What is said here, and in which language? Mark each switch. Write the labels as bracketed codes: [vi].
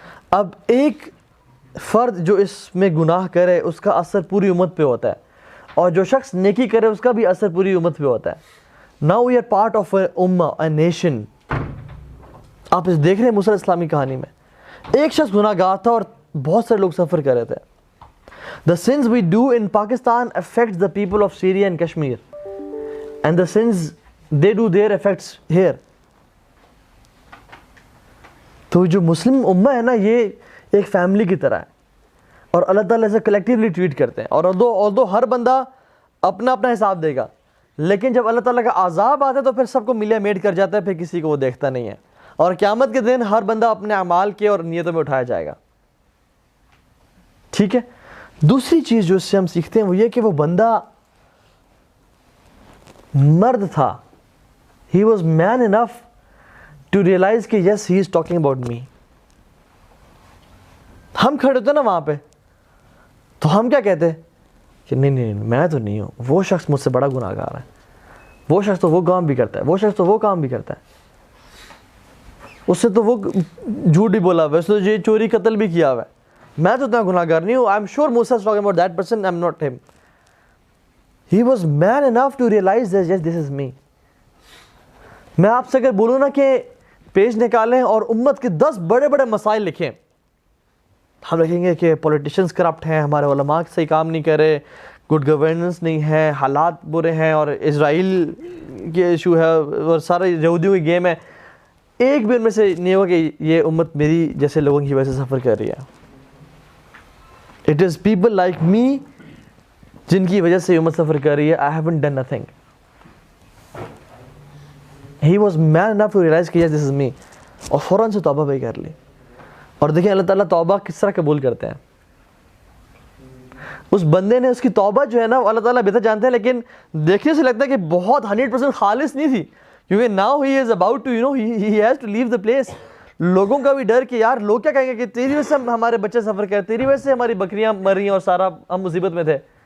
[ur] اب ایک فرد جو اس میں گناہ کرے اس کا اثر پوری امت پہ ہوتا ہے, اور جو شخص نیکی کرے اس کا بھی اثر پوری امت پہ ہوتا ہے. [en] Now we are part of a امہ, a nation. [ur] آپ اس دیکھ رہے ہیں موسیٰ اسلامی کہانی میں ایک شخص گناہ گار تھا اور بہت سارے لوگ سفر کر رہے تھے. [en] The sins we do in Pakistan affects the people of Syria and Kashmir, and the sins they do there affects here. [ur] تو جو مسلم امہ ہے نا, یہ ایک فیملی کی طرح ہے, اور اللہ تعالیٰ اسے کلیکٹیولی ٹریٹ کرتے ہیں. اور although ہر بندہ اپنا اپنا حساب دے گا, لیکن جب اللہ تعالیٰ کا عذاب آتا ہے تو پھر سب کو ملیا میٹ کر جاتا ہے, پھر کسی کو وہ دیکھتا نہیں ہے. اور قیامت کے دن ہر بندہ اپنے اعمال کے اور نیتوں میں اٹھایا جائے گا. ٹھیک ہے. دوسری چیز جو اس سے ہم سیکھتے ہیں وہ یہ کہ وہ بندہ مرد تھا. [en] He was man enough to realise کہ yes he is talking about me. [ur] ہم کھڑے ہوتے نا وہاں پہ تو ہم کیا کہتے کہ نہیں میں تو نہیں ہوں, وہ شخص مجھ سے بڑا گناہ گار ہے, وہ شخص تو وہ کام بھی کرتا ہے, وہ شخص تو وہ کام بھی کرتا ہے, اس سے تو وہ جھوٹ بھی بولا ہوا ہے, اس نے یہ چوری قتل بھی کیا ہوا ہے, میں تو اتنا گناہ گار نہیں ہوں. [en] I am sure موسیٰ is talking about that person, I'm not him. He was man enough to realize that yes, this is me. [ur] میں آپ سے اگر بولوں نا کہ پیج نکالیں اور امت کے 10 بڑے بڑے مسائل لکھیں, ہم لکھیں گے کہ پولیٹیشنز کرپٹ ہیں, ہمارے علماء صحیح کام نہیں کر رہے, گڈ گورننس نہیں ہے, حالات برے ہیں, اور اسرائیل کے ایشو ہے, اور سارے یہودیوں کی گیم ہے. ایک بھی ان میں سے نہیں ہوگا کہ یہ امت میری جیسے لوگوں کی وجہ سے سفر کر رہی ہے. [en] It is people like me [ur] جن کی وجہ سے امت سفر کر رہی ہے. [en] I haven't done nothing. He was man enough to realize کہ yes this is me, [ur] اور فوراً سے توبہ بھی کر لی. اور دیکھیں اللہ تعالیٰ توبہ کس طرح قبول کرتے ہیں. اس بندے نے اس کی توبہ جو ہے نا اللہ تعالیٰ بہتر جانتے ہیں, لیکن دیکھنے سے لگتا ہے کہ بہت 100% خالص نہیں تھی, کیونکہ [en] now he is about to he has to leave the place. [ur] لوگوں کا بھی ڈر کہ یار لوگ کیا کہیں گے کہ تیری وجہ سے ہمارے بچے سفر کرے, تیری وجہ سے ہماری بکریاں مر رہی ہیں اور سارا ہم مصیبت میں تھے.